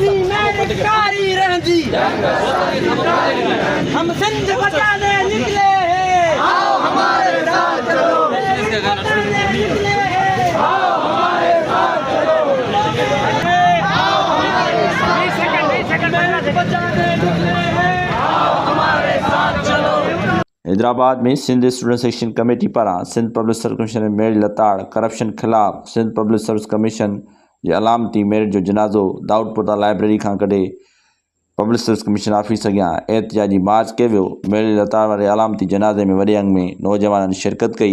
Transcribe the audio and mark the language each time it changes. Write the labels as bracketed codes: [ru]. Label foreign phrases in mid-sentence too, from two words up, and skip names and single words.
[ur] ہم سندھ بچانے نکلے ہیں، آؤ ہمارے ساتھ چلو. نکلے ہیں، آؤ ہمارے ساتھ چلو. آؤ ہمارے ساتھ بچانے نکلے ہیں، آؤ ہمارے ساتھ چلو. [sd] हैदराबाद में सिंध स्टूडेंट सेक्शन कमेटी पारां सिंध पब्लिक सर्विस कमीशन में मेरिट लताड़ करप्शन ख़िलाफ़ सिंध पब्लिक सर्विस कमीशन जे अलामती मेरिट जो जनाज़ो दाऊदपुर लाइब्रेरी खां कढे पब्लिक सर्विस कमीशन ऑफिस अॻियां एहतिजाजी मार्च कयो वियो। मेरिट लताड़ वारे अलामती जनाज़े में वॾे अंग में नौजवाननि शिरकत कई।